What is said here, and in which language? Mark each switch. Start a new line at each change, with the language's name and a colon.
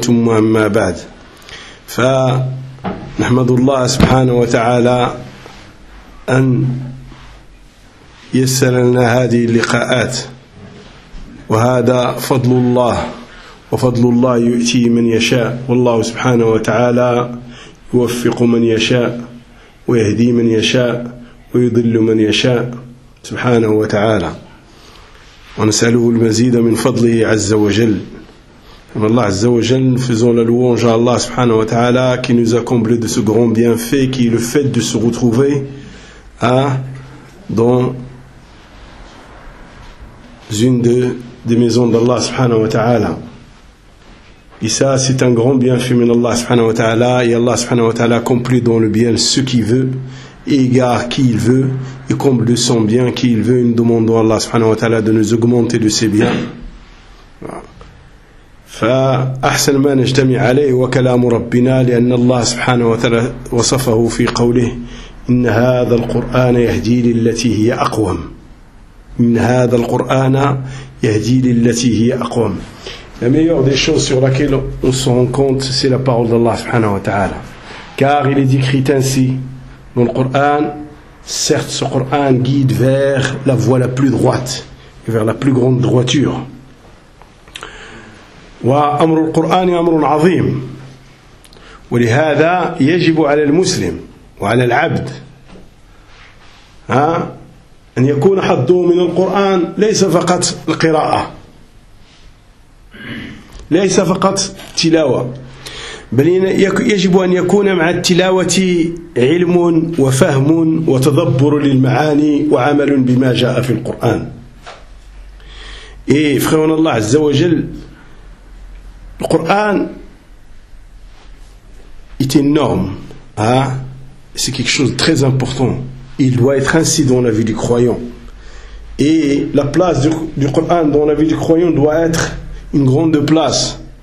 Arabic: ثم أما بعد، فنحمد الله سبحانه وتعالى أن يسر لنا هذه اللقاءات، وهذا فضل الله، وفضل الله يؤتي من يشاء، والله سبحانه وتعالى يوفق من يشاء ويهدي من يشاء ويضل من يشاء سبحانه وتعالى، ونسأله المزيد من فضله عز وجل. الله عز وجل
French: faisons la louange à Allah سبحانه وتعالى qui nous a comblé de ce grand bienfait qui est le fait de se retrouver dans une des maisons d'Allah سبحانه وتعالى. Et ça, c'est un grand bienfait de Allah سبحانه وتعالى. Et Allah سبحانه وتعالى complète dans le bien ce qu'il veut, égare qui il veut, et comble de son bien qui il veut. Nous demandons à Allah subhanahu wa ta'ala de nous augmenter de ses biens.
Arabic: فأحسن ما نجتمع عليه وكلام ربنا، لأن الله سبحانه وتعالى وصفه في قوله إن هذا القرآن يهدي للتي هي أقوم، إن هذا القرآن يهدي للتي هي أقوم.
French: La meilleure des choses sur laquelle on se rend compte, c'est la parole d'Allah subhanahu wa ta'ala, car il est écrit ainsi dans le Coran: certes, ce Coran guide vers la voie la plus droite et vers la plus grande droiture.
Arabic: وأمر القرآن أمر عظيم، ولهذا يجب على المسلم وعلى العبد أن يكون حظه من القرآن ليس فقط القراءة، ليس فقط تلاوة، بل يجب أن يكون مع التلاوة علم وفهم وتدبر للمعاني وعمل بما جاء في القرآن. إيه فخيرون الله عز وجل،
French: le Coran est énorme, c'est quelque chose de très important. Il doit être ainsi dans la vie du croyant. Et la place du Coran dans la vie du croyant doit être une grande place.